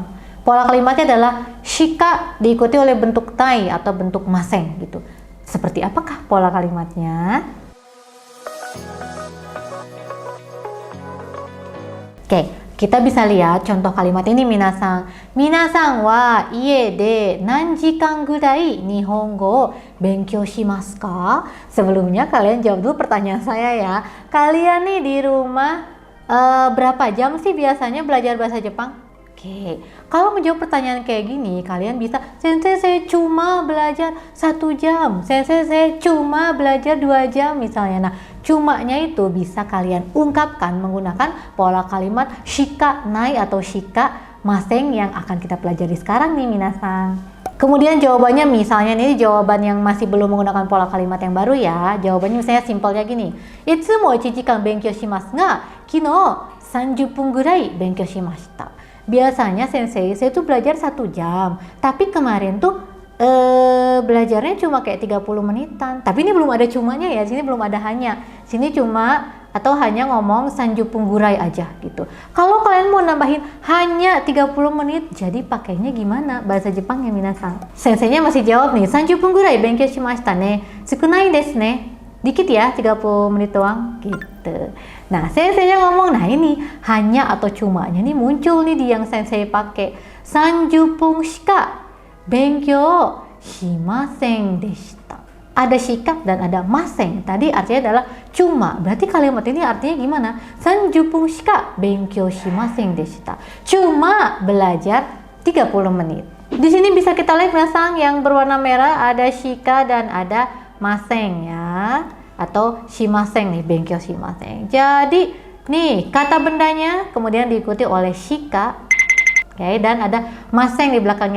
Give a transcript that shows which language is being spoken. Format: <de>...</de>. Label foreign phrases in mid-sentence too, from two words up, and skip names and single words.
<id>Pola kalimatnya adalah shika diikuti oleh bentuk tai atau bentuk maseng gitu. Seperti apakah pola kalimatnya? Oke, kita bisa lihat contoh kalimat ini minasang.</id> <ja>皆さんは家で何時間ぐらい日本語を勉強しますか?</ja> <id>Sebelumnya kalian jawab dulu pertanyaan saya ya. Kalian nih di rumah berapa jam sih biasanya belajar bahasa Jepang? Oke, kalau menjawab pertanyaan kayak gini, kalian bisa, sensei saya cuma belajar 1 jam, sensei saya cuma belajar 2 jam misalnya. Nah, cumanya itu bisa kalian ungkapkan menggunakan pola kalimat</id> <ja>しかない</ja> <id>atau</id> <ja>しかません</ja> <id>yang akan kita pelajari sekarang nih minasang. Kemudian jawabannya misalnya ini jawaban yang masih belum menggunakan pola kalimat yang baru ya. Jawabannya misalnya simpelnya gini.</id> <ja>いつも1時間勉強しますが、昨日 30 分ぐらい勉強しました.</ja> <id>Biasanya sensei saya tuh belajar 1 jam, tapi kemarin tuh belajarnya cuma kayak 30 menitan. Tapi ini belum ada cumanya ya, sini belum ada hanya. Sini cuma atau hanya ngomong</id> <ja>30分ぐらい</ja> <id>aja gitu. Kalau kalian mau nambahin hanya 30 menit, jadi pakainya gimana bahasa Jepangnya minasang? Senseinya masih jawab nih,</id> <ja>30分ぐらい勉強しましたね、少ないですね.</ja> <id>Dikit ya, 30 menit doang gitu. Nah, senseinya ngomong, nah ini hanya atau cumanya nih muncul nih di yang sensei pakai.</id> <ja>30分しか勉強しませんでした.</ja> <id>Ada shika dan ada maseng. Tadi artinya adalah cuma. Berarti kalimat ini artinya gimana?</id> <ja>30分しか勉強しませんでした.</ja> <id>Cuma belajar 30 menit. Di sini bisa kita lihat minasang yang berwarna merah ada shika dan ada maseng ya, atau shimaseng nih,</id> <ja>勉強しません.</ja> <id>Jadi nih kata bendanya kemudian diikuti oleh shika, oke, dan ada maseng di belakangnya.</id>